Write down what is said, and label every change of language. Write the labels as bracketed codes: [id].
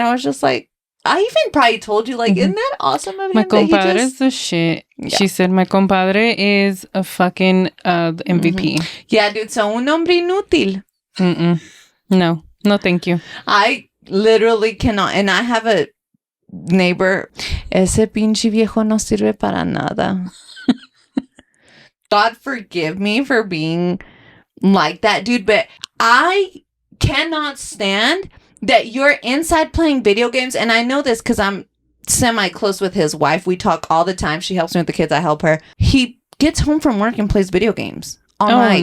[en] I was just like, I even probably told you, like, isn't that awesome of him? My compadre is the shit. Yeah. She said, my compadre is a fucking MVP. Mm-hmm. Yeah, dude. So, [es] un hombre inútil. [en] No, thank you. I literally cannot. And I have a [es] neighbor, ese pinche viejo no sirve para nada. [en] God forgive me for being like that, dude, but I cannot stand that you're inside playing video games. And I know this because I'm semi-close with his wife. We talk all the time. She helps me with the kids. I help her. He gets home from work and plays video games all night.